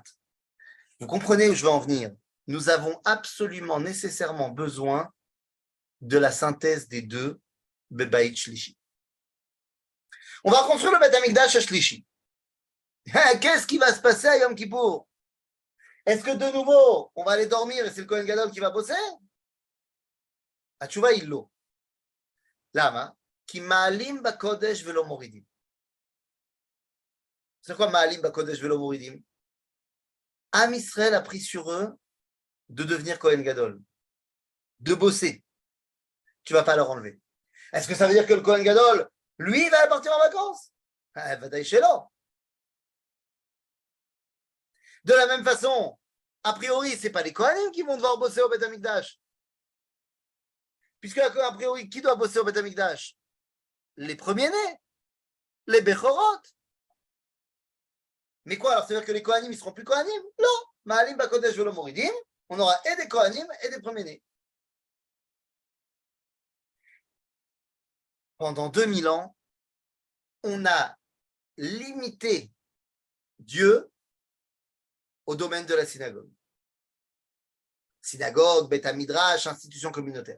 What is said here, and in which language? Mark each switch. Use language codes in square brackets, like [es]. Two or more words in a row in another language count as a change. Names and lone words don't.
[fr] Vous comprenez où je veux en venir? Nous avons absolument, nécessairement besoin de la synthèse des deux [he] בבית שלישי. [fr] On va construire le Beth Amikdash à Shlishi. Qu'est-ce qui va se passer à Yom Kippour? Est-ce que de nouveau, on va aller dormir et c'est le [he] כהן גדול [fr] qui va bosser? [he] התשובה היא לא. למה? כי מעלים בקודש ולא מורידים. [fr] C'est quoi [he] מעלים בקודש ולא מורידים? [fr] Am Israël a pris sur eux de devenir [he] כהן גדול, [fr] de bosser. Tu ne vas pas leur enlever. Est-ce que ça veut dire que le [he] כהן גדול, [fr] lui, va partir en vacances? [he] ודאי שלא. [fr] De la même façon, a priori, ce n'est pas les Kohanim qui vont devoir bosser au Beth Amikdash. Puisque, a priori, qui doit bosser au Beth Amikdash? Les premiers-nés, les Bechorot. Mais quoi, alors ça veut dire que les Kohanim, ils ne seront plus Kohanim? Non. [he] מעלים בקודש ולא מורידים, [fr] on aura et des Kohanim et des premiers-nés. Pendant 2000 ans, on a limité Dieu au domaine de la synagogue. Synagogue, Beth Midrash, institution communautaire.